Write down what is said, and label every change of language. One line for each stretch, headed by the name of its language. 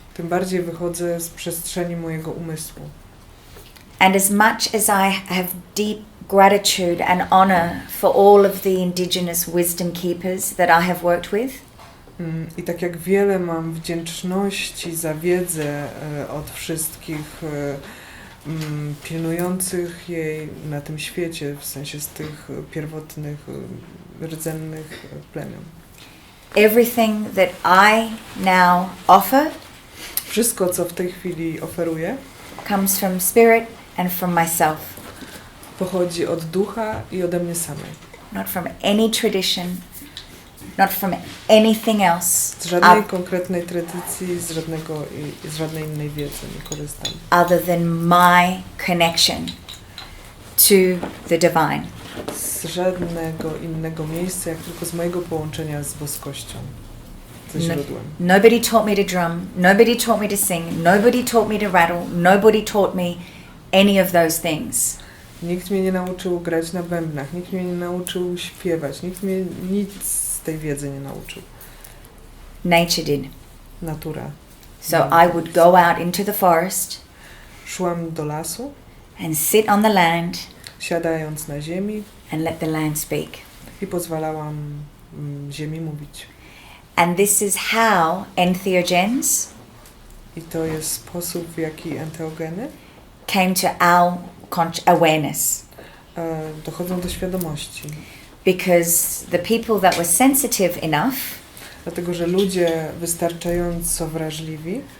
Polish: tym bardziej wychodzę z przestrzeni mojego umysłu.
English: And as much as I have deep gratitude and honor for all of the indigenous wisdom keepers that I have worked with,
Polish: I tak jak wiele mam wdzięczności za wiedzę od wszystkich pilnujących jej na tym świecie, w sensie z tych pierwotnych, rdzennych plemion.
English: everything that I now offer
Polish: Wszystko, co w tej chwili oferuję,
English: comes from spirit and from myself,
Polish: pochodzi od ducha i ode mnie samej.
English: not from any tradition, not from anything else
Polish: Z żadnej konkretnej tradycji, z żadnej innej wiedzy nie korzystam.
English: other than my connection to the divine.
Polish: Z żadnego innego miejsca, jak tylko z mojego połączenia z boskością, ze źródłem.
English: Nobody taught me to drum, nobody taught me to sing, nobody taught me to rattle, nobody taught me any of those things.
Polish: Nikt mnie nie nauczył grać na bębnach, nikt mnie nie nauczył śpiewać, nikt mnie nic z tej wiedzy nie nauczył.
English: Nature did.
Polish: Natura.
English: So I would go out into the forest
Polish: Szłam do lasu,
English: and sit on the land
Polish: siadając na ziemi
English: and let the land speak.
Polish: i pozwalałam ziemi mówić.
English: And this is how entheogens
Polish: I to jest sposób, w jaki enteogeny
English: came to our awareness.
Polish: dochodzą do świadomości.
English: Because the people that were sensitive enough
Polish: Dlatego, że ludzie wystarczająco wrażliwi